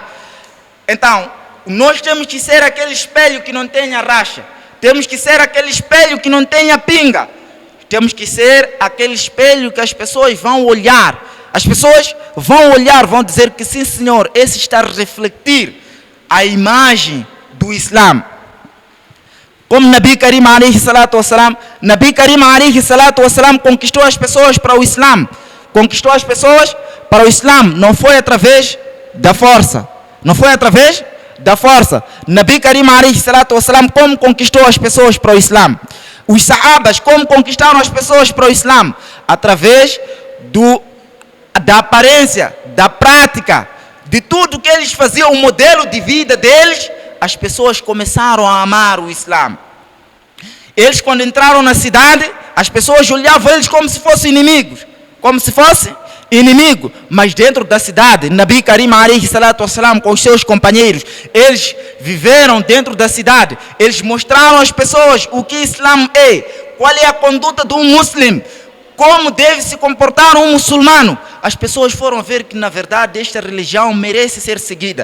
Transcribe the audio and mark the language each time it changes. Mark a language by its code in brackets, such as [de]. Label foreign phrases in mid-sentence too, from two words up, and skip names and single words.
[pt] Então, nós temos que ser aquele espelho que não tenha racha, temos que ser aquele espelho que não tenha pinga, temos que ser aquele espelho que as pessoas vão olhar. As pessoas vão olhar, vão dizer que sim senhor, esse está a refletir a imagem do Islã. Como [ar] نبي كريم عليه الصلاة والسلام, نبي كريم عليه الصلاة والسلام [pt] conquistou as pessoas para o Islã. Conquistou as pessoas para o Islã, não foi através da força. Não foi através da força. [ar] نبي كريم عليه الصلاة والسلام, [pt] como conquistou as pessoas para o Islã? Os sahabas, como conquistaram as pessoas para o Islã? Através da aparência, da prática, de tudo que eles faziam, o modelo de vida deles, as pessoas começaram a amar o Islã. Eles, quando entraram na cidade, as pessoas olhavam eles como se fossem inimigos, como se fosse inimigo, mas dentro da cidade, [ar] نبي كريم عليه الصلاة والسلام [pt] com os seus companheiros, eles viveram dentro da cidade, eles mostraram às pessoas o que Islã é, qual é a conduta de um muçulmano, como deve se comportar um muçulmano. As pessoas foram ver que na verdade esta religião merece ser seguida.